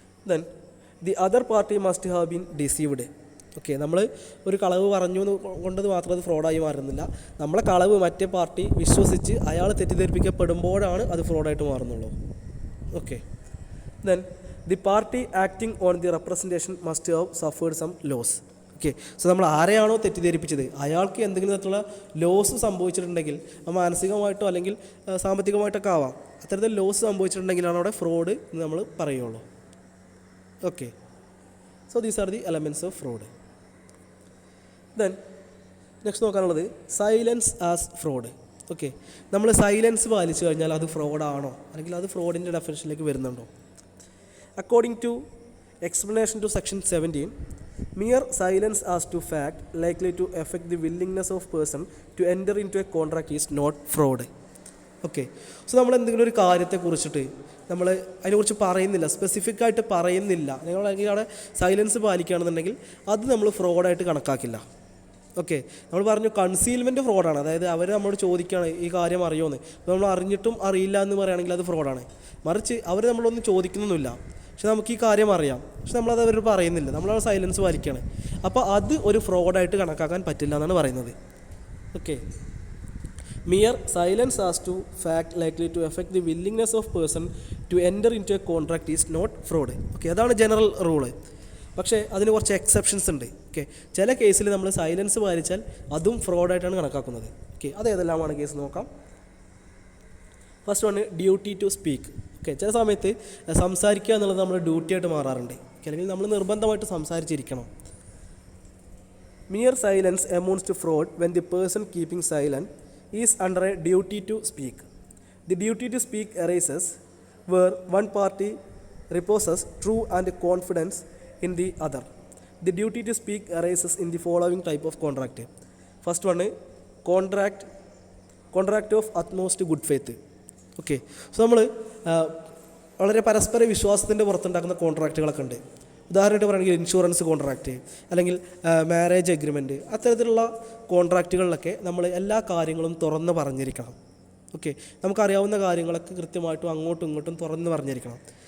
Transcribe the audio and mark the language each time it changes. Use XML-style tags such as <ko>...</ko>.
<en>Then the other party must have been deceived. Okay.</en> <ml>നമ്മൾ ഒരു കളവ് പറഞ്ഞു കൊണ്ടത് മാത്രം അത് ഫ്രോഡായി മാറുന്നില്ല. നമ്മളെ കളവ് മറ്റേ പാർട്ടി വിശ്വസിച്ച് അയാൾ തെറ്റിദ്ധരിപ്പിക്കപ്പെടുമ്പോഴാണ് അത് ഫ്രോഡായിട്ട് മാറുന്നുള്ളൂ. Okay.</ml> <en>Then the party acting on the representation must have suffered some loss. Okay.</en> <ml>So നമ്മൾ ആരെയാണോ തെറ്റിദ്ധരിപ്പിച്ചത് അയാൾക്ക് എന്തെങ്കിലും തരത്തിലുള്ള ലോസ് സംഭവിച്ചിട്ടുണ്ടെങ്കിൽ മാനസികമായിട്ടോ അല്ലെങ്കിൽ സാമ്പത്തികമായിട്ടൊക്കെ ആവാം, അത്തരത്തിൽ ലോസ് സംഭവിച്ചിട്ടുണ്ടെങ്കിലാണ് അവിടെ ഫ്രോഡ് എന്ന് നമ്മൾ പറയുള്ളൂ. Okay.</ml> <en>So these are the elements of fraud. Then next നോക്കാനുള്ളത് silence as fraud. Okay.</en> <ml>നമ്മൾ സൈലൻസ് പാലിച്ചു കഴിഞ്ഞാൽ അത് ഫ്രോഡാണോ അല്ലെങ്കിൽ അത് ഫ്രോഡിൻ്റെ ഡെഫിനിഷനിലേക്ക് വരുന്നുണ്ടോ?</ml> <en>According to explanation to section 17, mere silence as to fact likely to affect the willingness of person to enter into a contract is not fraud. Okay.</en> <ml>So നമ്മൾ എന്തെങ്കിലും ഒരു കാര്യത്തെക്കുറിച്ചിട്ട് നമ്മൾ അതിനെക്കുറിച്ച് പറയുന്നില്ല, സ്പെസിഫിക് ആയിട്ട് പറയുന്നില്ല, നിങ്ങൾ അവിടെ സൈലൻസ് പാലിക്കുകയാണെന്നുണ്ടെങ്കിൽ അത് നമ്മൾ ഫ്രോഡായിട്ട് കണക്കാക്കില്ല. ഓക്കെ. നമ്മൾ പറഞ്ഞു കൺസീൽമെൻറ്റ് ഫ്രോഡാണ്. അതായത് അവർ നമ്മളോട് ചോദിക്കുകയാണ് ഈ കാര്യം അറിയുമെന്ന്, അപ്പോൾ നമ്മൾ അറിഞ്ഞിട്ടും അറിയില്ല എന്ന് പറയുകയാണെങ്കിൽ അത് ഫ്രോഡാണ്. മറിച്ച് അവർ നമ്മളൊന്നും ചോദിക്കുന്നൊന്നുമില്ല, പക്ഷെ നമുക്ക് ഈ കാര്യം അറിയാം, പക്ഷെ നമ്മളത് അവർ പറയുന്നില്ല, നമ്മളത് സൈലൻസ് പാലിക്കുകയാണ്. അപ്പോൾ അത് ഒരു ഫ്രോഡായിട്ട് കണക്കാക്കാൻ പറ്റില്ല എന്നാണ് പറയുന്നത്. Okay.</ml> <en>mere silence as to fact likely to affect the willingness of person to enter into a contract is not fraud. Okay.</en> <ml>അതാണ് ജനറൽ റൂള്. പക്ഷേ അതിന് കുറച്ച് എക്സെപ്ഷൻസ് ഉണ്ട്. ഓക്കെ, ചില കേസിൽ നമ്മൾ സൈലൻസ് പാലിച്ചാൽ അതും ഫ്രോഡായിട്ടാണ് കണക്കാക്കുന്നത്.</ml> <en>okay,</en> <ml>അത് ഏതെല്ലാമാണ് കേസ് നോക്കാം.</ml> <en>First one duty to speak.</en> <ml>Okay, ചില സമയത്ത് സംസാരിക്കുക എന്നുള്ളത് നമ്മുടെ ഡ്യൂട്ടി ആയിട്ട് മാറാറുണ്ട്. അല്ലെങ്കിൽ നമ്മൾ നിർബന്ധമായിട്ട് സംസാരിച്ചിരിക്കണം.</ml> <en>Mere silence amounts to fraud when the person keeping silent is under a duty to speak. The duty to speak arises where one party reposes true and confidence in the other. The duty to speak arises in the following type of contract. First one, contract of utmost good faith.</en> <ml>Okay, so നമ്മൾ വളരെ പരസ്പര വിശ്വാസത്തിൻ്റെ പുറത്തുണ്ടാക്കുന്ന കോൺട്രാക്റ്റുകളൊക്കെ ഉണ്ട്. ഉദാഹരണമായിട്ട് പറയുകയാണെങ്കിൽ insurance contract അല്ലെങ്കിൽ marriage agreement, അത്തരത്തിലുള്ള കോൺട്രാക്റ്റുകളിലൊക്കെ നമ്മൾ എല്ലാ കാര്യങ്ങളും തുറന്ന് പറഞ്ഞിരിക്കണം. ഓക്കെ, നമുക്കറിയാവുന്ന കാര്യങ്ങളൊക്കെ കൃത്യമായിട്ടും അങ്ങോട്ടും ഇങ്ങോട്ടും തുറന്ന് പറഞ്ഞിരിക്കണം.</ml>